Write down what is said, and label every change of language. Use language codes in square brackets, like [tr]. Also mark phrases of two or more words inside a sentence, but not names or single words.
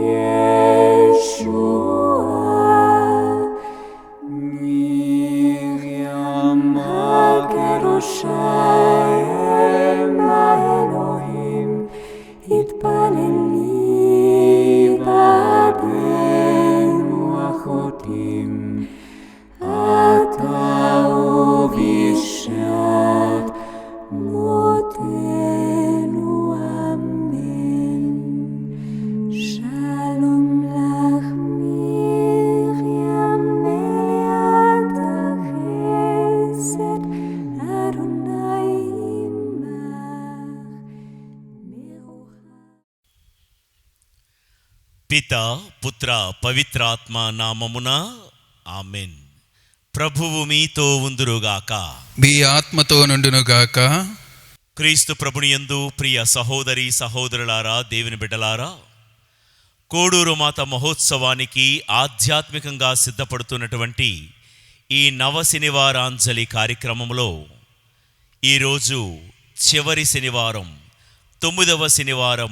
[he] ישוע מרים הקדושה התפללי בעדנו אחותים, אתה ובשעת מותנו אמן. שלום לך מרים מלאת החסד, אדוני [te] పిత పుత్ర పవిత్రాత్మ నామమున ఆమెన్. ప్రభువు మీతో ఉందురుగాక, మీ ఆత్మతో నుండునుగాక. క్రీస్తు ప్రభుని యందు ప్రియ సహోదరి సహోదరులారా, దేవుని బిడ్డలారా, కోడూరు మాత మహోత్సవానికి ఆధ్యాత్మికంగా సిద్ధపడుతున్నటువంటి ఈ నవ శనివారాంజలి కార్యక్రమంలో ఈరోజు చివరి శనివారం, 9వ శనివారం.